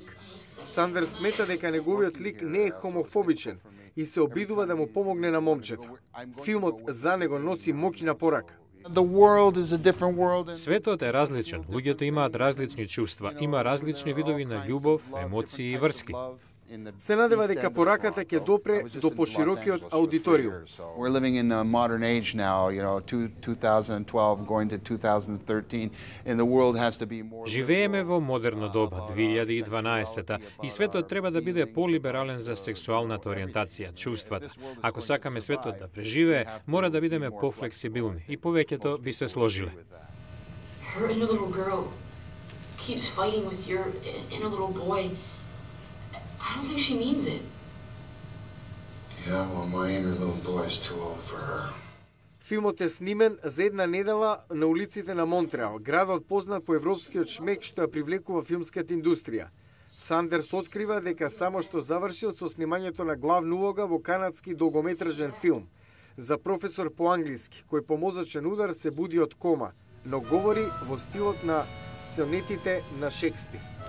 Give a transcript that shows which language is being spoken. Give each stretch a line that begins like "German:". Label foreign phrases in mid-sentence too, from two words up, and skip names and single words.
Macedonian: Сандерс смета дека неговиот лик не е хомофобичен и се обидува да му помогне на момчето. Филмот за него носи моќна порака. Светот е различен, луѓето имаат различни чувства, има различни видови на љубов, емоции и врски. Се надева дека пораката ќе допре до поширокиот аудиториум.
English: We're living in a modern age now, 2012 going to 2013, and the world has to be more.
Macedonian: Живееме во модерно доба, 2012-та, и светот треба да биде полиберален за сексуалната ориентација, чувствата. Ако сакаме светот да преживее, мора да бидеме пофлексибилни и повеќето би се сложиле.
English: Her inner little girl keeps fighting with your inner little boy. I don't think she means it. Yeah, well, my inner little boy is too old for her.
Macedonian: Филмот е снимен за една недела на улиците на Монтреал, градот познат по европскиот шмек што ја привлекува филмската индустрија. Сандерс открива дека само што завршил со снимањето на главна улога во канадски долгометражен филм за професор по англиски, кој по мозочен удар се буди од кома, но говори во стилот на сонетите на Шекспир.